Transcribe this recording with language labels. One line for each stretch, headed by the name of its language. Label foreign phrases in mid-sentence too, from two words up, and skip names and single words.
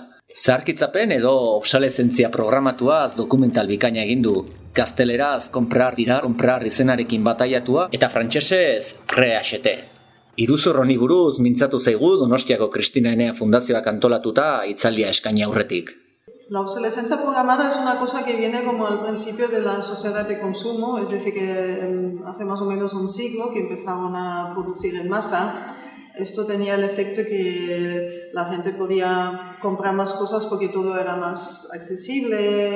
Basque: Zaharkitzapen edo obsolesentzia programatuaz dokumental bikaina egin du. Gazteleraz comprar izenarekin bataiatua eta frantsesez Reachete. Iruzur honi buruz mintzatu zaigu Donostiako Kristina Enea Fundazioak antolatuta hitzaldia eskaini aurretik.
Spanish: La obsolescencia programada es una cosa que viene como al principio de la sociedad de consumo, es decir, que hace más o menos un siglo que empezaron a producir en masa. Esto tenía el efecto que la gente podía comprar más cosas porque todo era más accesible.